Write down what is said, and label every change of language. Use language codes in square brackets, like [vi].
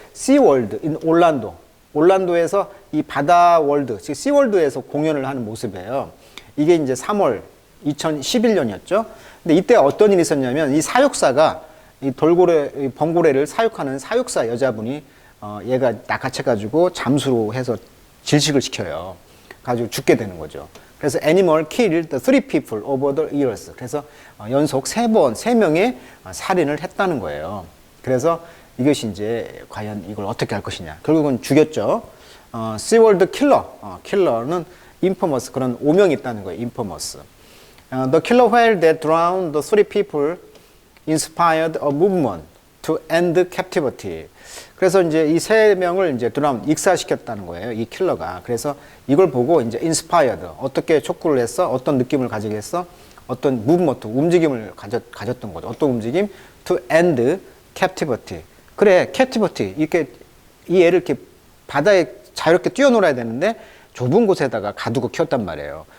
[ko] 시월드 인 올란도. 올란도에서 이 바다 월드, 즉 시월드에서 공연을 하는 모습이에요. 이게 이제 3월 2011년이었죠. 근데 이때 어떤 일이 있었냐면 이 사육사가 이 돌고래, 이 범고래를 사육하는 사육사 여자분이 얘가 낚아채가지고 잠수로 해서 질식을 시켜요. 가지고 죽게 되는 거죠. [en] 그래서 animal killed the 3 people over the years. [ko] 그래서 연속 3명의 살인을 했다는 거예요. 그래서 이것이 이제 과연 이걸 어떻게 할 것이냐. 결국은 죽였죠. 시월드 킬러. 킬러는 infamous 그런 오명이 있다는 거예요. [en] infamous. The killer whale that drowned the 3 people inspired a movement to end captivity. [ko] 그래서 이제 이 3명을 이제 drown, 익사시켰다는 거예요. 이 킬러가. 그래서 이걸 보고 이제 inspired. 어떻게 촉구를 했어? 어떤 느낌을 가지게 했어? 어떤 movement, 움직임을 가졌던 거죠. 어떤 움직임? [en] To end captivity. [ko] 그래, captivity. 이렇게 이 애를 이렇게 바다에 자유롭게 뛰어놀아야 되는데 좁은 곳에다가 가두고 키웠단 말이에요.